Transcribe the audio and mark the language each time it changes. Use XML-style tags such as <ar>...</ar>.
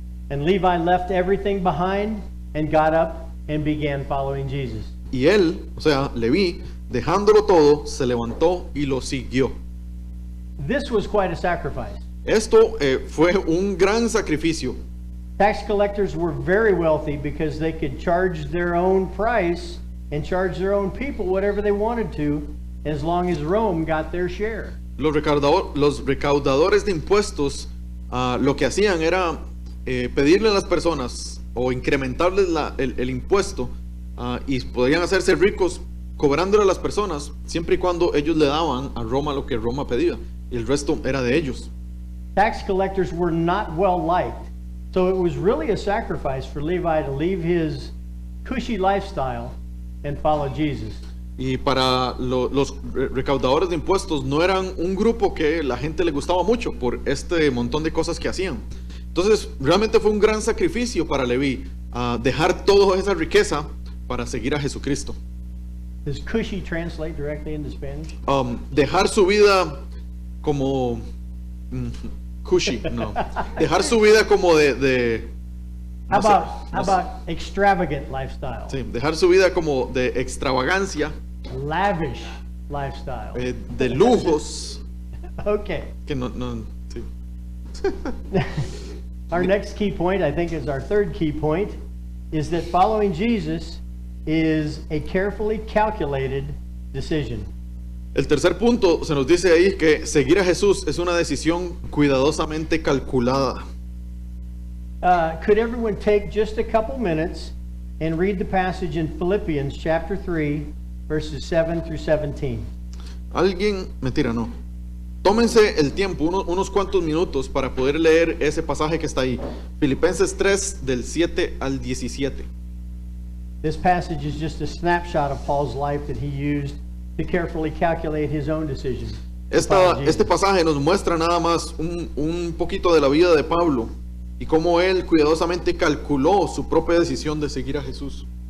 <en>And Levi left everything behind and got up and began following Jesus.</en> <es>Y él, o sea, Leví, dejándolo todo, se levantó y lo siguió.</es> <en>This was quite a sacrifice.</en> <es>Esto fue un gran sacrificio.</es> <en>Tax collectors were very wealthy because they could charge their own price and charge their own people whatever they wanted to, as long as Rome got their share.</en> <es>Los recaudadores de impuestos lo que hacían era pedirle a las personas o incrementarles el impuesto y podrían hacerse ricos cobrándole a las personas siempre y cuando ellos le daban a Roma lo que Roma pedía y el resto era de ellos.</es> <en>Tax collectors were not well liked, so it was really a sacrifice for Levi to leave his cushy lifestyle and follow Jesus.</en> <es>Y para los recaudadores de impuestos no eran un grupo que la gente le gustaba mucho por este montón de cosas que hacían. Entonces realmente fue un gran sacrificio para Leví dejar toda esa riqueza para seguir a Jesucristo.</es> <en>Does cushy translate directly into Spanish?</en> <es>Dejar su vida como cushy, no. Dejar su vida como de</es> <en>How</en> <es>No sé,</es> <en>about,</en> <es>no</es> <en>how</en> <es>sé.</es> <en>about extravagant lifestyle?</en> <es>Sí, dejar su vida como de extravagancia,</es> <en>Lavish lifestyle.</en> <es>de lujos,</es> <en>Okay.</en> <es>que no, sí.</es> <en>Our next key point, I think is our third key point, is that following Jesus is a carefully calculated decision.</en> <es>El tercer punto se nos dice ahí que seguir a Jesús es una decisión cuidadosamente calculada.</es> <en>Could everyone take just a couple minutes and read the passage in Philippians chapter 3, verses 7 through 17?</en> <es>Alguien, mentira, no. Tómense el tiempo, unos cuantos minutos para poder leer ese pasaje que está ahí. Filipenses 3 del 7 al 17.</es> <en>This passage is just a snapshot of Paul's life that he used to carefully calculate his own decision. to follow Jesus.</en> <es>Este pasaje nos muestra nada más un poquito de la vida de Pablo y cómo él cuidadosamente calculó su propia decisión de seguir a Jesús.</es>